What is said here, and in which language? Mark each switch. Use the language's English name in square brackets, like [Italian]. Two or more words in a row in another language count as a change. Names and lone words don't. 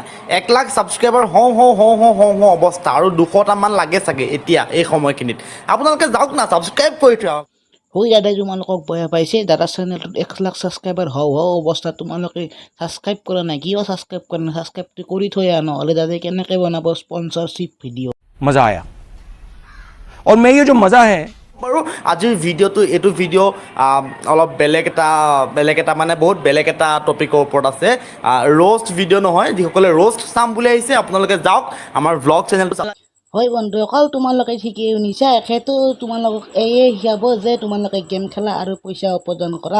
[Assamese] 1 লাখ ছাবস্ক্ৰাইবাৰ হওঁ অৱস্থা, আৰু 200টামান লাগে চাগে এতিয়া এই সময়খিনিত। আপোনালোকে যাওক না, ছাবস্ক্ৰাইব কৰি থওক। হয় দাদাই তোমালোকক বেয়া পাইছে, দাদা চেনেলটোত 1 লাখ ছাবস্ক্ৰাইবাৰ হওঁ অৱস্থা, তোমালোকে ছাবস্ক্ৰাইব কৰা নাই। কিয় ছাবস্ক্ৰাইব কৰা নাই? ছাবস্ক্ৰাইবটো কৰি থৈ আহ, নহ'লে দাদাই কেনেকৈ বনাব [English] sponsorship video'. [Hindi] मज़ा आया और मैं ये जो मज़ा है [Assamese] বাৰু আজিৰ এইটো ভিডিঅ' অলপ বেলেগ এটা মানে বহুত বেলেগ এটা টপিকৰ ওপৰত আছে। [English] roast video' [Assamese] নহয়, যিসকলে ৰ'ষ্ট চাম বুলি আহিছে আপোনালোকে যাওক আমাৰ ভ্লগ চেনেলটো। হয় বন্ধু, অকল তোমালোকে ঠিকেই শুনিছা। সেইটো তোমালোকক এয়ে শিকাব যে তোমালোকে গেম খেলা আৰু পইচা উপাৰ্জন কৰা।